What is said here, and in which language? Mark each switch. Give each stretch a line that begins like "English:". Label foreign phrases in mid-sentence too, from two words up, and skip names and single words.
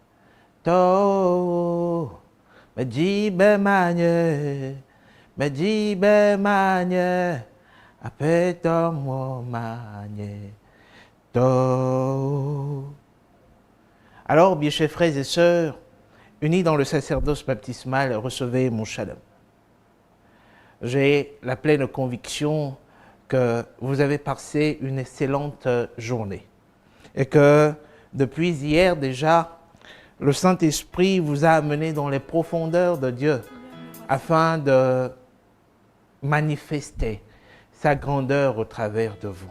French: to, majibe manye, majibe manye, apeto mo manye, to. Alors, bien chers frères et sœurs, unis dans le sacerdoce baptismal, recevez mon shalom. J'ai la pleine conviction que vous avez passé une excellente journée et que depuis hier déjà, le Saint-Esprit vous a amené dans les profondeurs de Dieu afin de manifester sa grandeur au travers de vous.